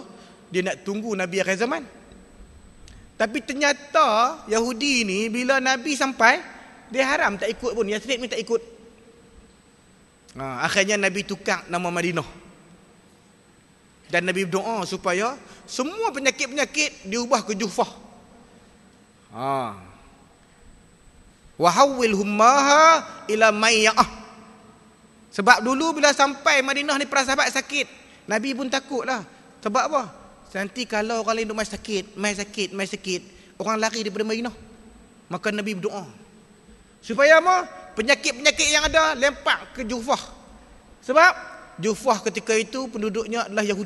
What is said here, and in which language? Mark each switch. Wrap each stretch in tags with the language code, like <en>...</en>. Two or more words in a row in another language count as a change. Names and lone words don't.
<ms>Dia nak tunggu Nabi akhir zaman. Tapi ternyata Yahudi ni bila Nabi sampai, dia haram tak ikut pun. Yasrib ni tak ikut. Akhirnya Nabi tukar nama Madinah. Dan Nabi berdoa supaya semua penyakit-penyakit diubah ke Juhfah.</ms> <ar>Wa hawwil hummaha ila Mayyah.</ar> <ms>Sebab dulu bila sampai Madinah ni para sahabat sakit, Nabi pun takutlah. Sebab apa? Nanti kalau orang lain duk mai sakit, orang lari daripada Madinah. Maka Nabi berdoa supaya apa? Penyakit-penyakit yang ada lempak ke Juhfah. Sebab Juhfah ketika itu penduduknya adalah Yahudi.</ms>